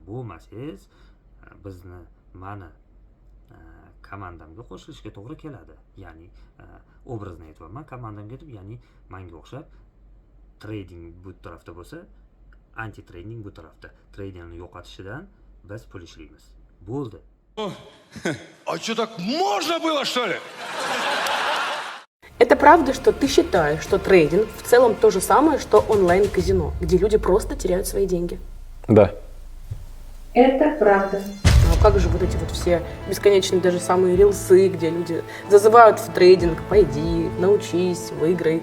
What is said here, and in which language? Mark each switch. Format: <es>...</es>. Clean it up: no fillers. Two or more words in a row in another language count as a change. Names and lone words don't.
<uz>Bo'lmasangiz, mani komandamga qo'shilishga to'g'ri keladi. Ya'ni obrazni aytyapman, komandamga deb, ya'ni menga o'xshab trading bu tarafda bo'lsa, anti-trading bu tarafda. Tradingni yo'qotishidan biz pul ishlaymiz. Bo'ldi.</uz> <ru>А что, так можно было, что ли? Это правда, что ты считаешь, что трейдинг в целом то же самое, что онлайн-казино, где люди просто теряют свои деньги? Да. Это правда. А как же вот эти вот все бесконечные даже самые рилсы, где люди зазывают в трейдинг: пойди, научись, выиграй.</ru>